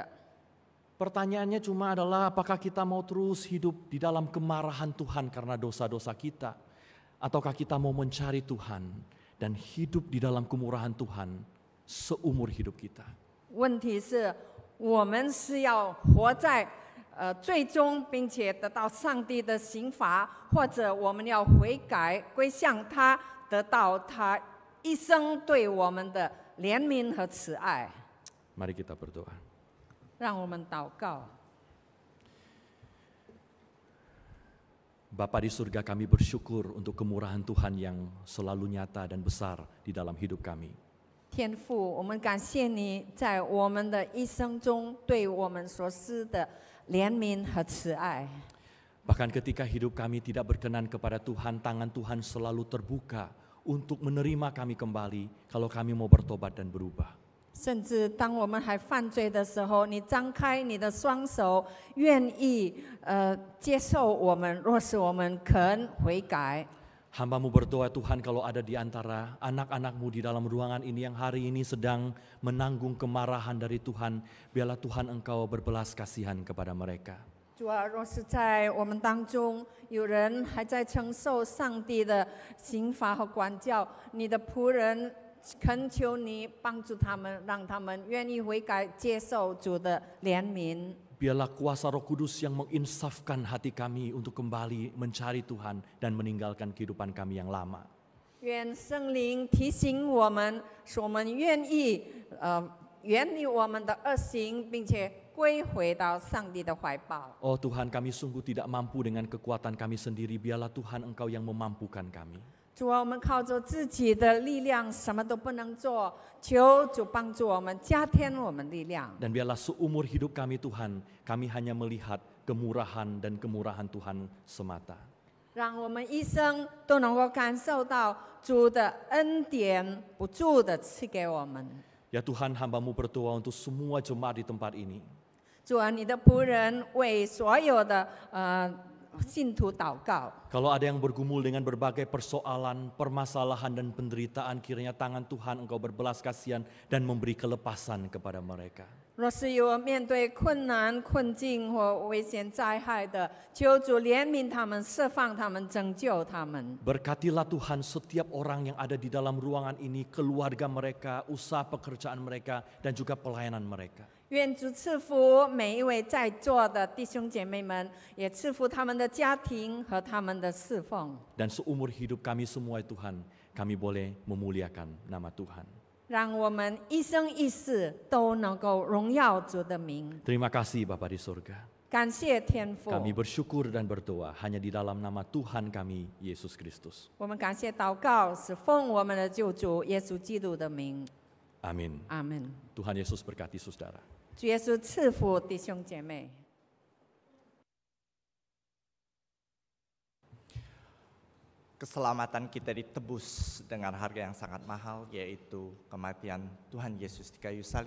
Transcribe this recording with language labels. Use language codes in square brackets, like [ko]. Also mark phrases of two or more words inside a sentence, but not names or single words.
[id] Pertanyaannya cuma adalah apakah kita mau terus hidup di dalam kemarahan Tuhan karena dosa-dosa kita, ataukah kita mau mencari Tuhan dan hidup di dalam kemurahan Tuhan seumur hidup kita. [zh] 问题是我们是要活在最终，并且得到上帝的刑罚，或者我们要悔改归向他，得到他一生对我们的怜悯和慈爱。 [id] Mari kita berdoa. [zh] 让我们祷告。 [id] Bapa di surga, kami bersyukur untuk kemurahan Tuhan yang selalu nyata dan besar di dalam hidup kami. [zh] 天父，我们感谢你在我们的一生中对我们所施的怜悯和慈爱。 [id] Bahkan ketika hidup kami tidak berkenan kepada Tuhan, tangan Tuhan selalu terbuka untuk menerima kami kembali kalau kami mau bertobat dan berubah. [zh] 甚至当我们还犯罪的时候，你张开你的双手，愿意接受我们。若是我们肯悔改， [id] Hamba-Mu berdoa Tuhan, kalau ada di antara anak-anak-Mu di dalam ruangan ini yang hari ini sedang menanggung kemarahan dari Tuhan, biarlah Tuhan Engkau berbelas kasihan kepada mereka. [zh] 主啊，若是在我们当中有人还在承受上帝的刑罚和管教，你的仆人恳求你帮助他们，让他们愿意悔改，接受主的怜悯。 [id] Biarlah kuasa Roh Kudus yang menginsafkan hati kami untuk kembali mencari Tuhan dan meninggalkan kehidupan kami yang lama. [zh] 愿圣灵提醒我们，使我们愿意远离我们的恶行，并且归回到上帝的怀抱。 [id] Oh Tuhan, kami sungguh tidak mampu dengan kekuatan kami sendiri. Biarlah Tuhan Engkau yang memampukan kami. [zh] 主啊，我们靠着自己的力量什么都不能做，求主帮助我们，加添我们力量。 [id] Dan biarlah seumur hidup kami Tuhan, kami hanya melihat kemurahan dan kemurahan Tuhan semata. [zh] 让我们一生都能够感受到主的恩典不住的赐给我们。 [id] Ya Tuhan, hamba-Mu berdoa untuk semua jemaat di tempat ini. [zh] 主啊，你的仆人为所有的信徒祷告。 [id] Kalau ada yang bergumul dengan berbagai persoalan, permasalahan dan penderitaan, kiranya tangan Tuhan Engkau berbelas kasihan dan memberi kelepasan kepada mereka. [zh] 若是有面对困难、困境或危险灾害的，求主怜悯他们，释放他们，拯救他们。 [id] Berkatilah Tuhan setiap orang yang ada di dalam ruangan ini, keluarga mereka, usaha pekerjaan mereka, dan juga pelayanan mereka. [zh] 愿主赐福每一位在座的弟兄姐妹们，也赐福他们的家庭和他们的侍奉。 [id] Dan seumur hidup kami semua Tuhan, kami boleh memuliakan nama Tuhan. [zh] 让我们一生一世都能够荣耀主的名。 [id] Terima kasih Bapa di surga. [zh] 感谢天父， [id] Kami bersyukur dan berdoa hanya di dalam nama Tuhan kami, Yesus Kristus. [zh] 我们感谢祷告是奉我们的救主耶稣基督的名。 [id] Amin. [zh] 阿门。 [id] Tuhan Yesus berkati saudara. [zh] 主耶稣赐福弟兄姐妹。 [id] Keselamatan kita ditebus dengan harga yang sangat mahal, yaitu kematian Tuhan Yesus di kayu salib.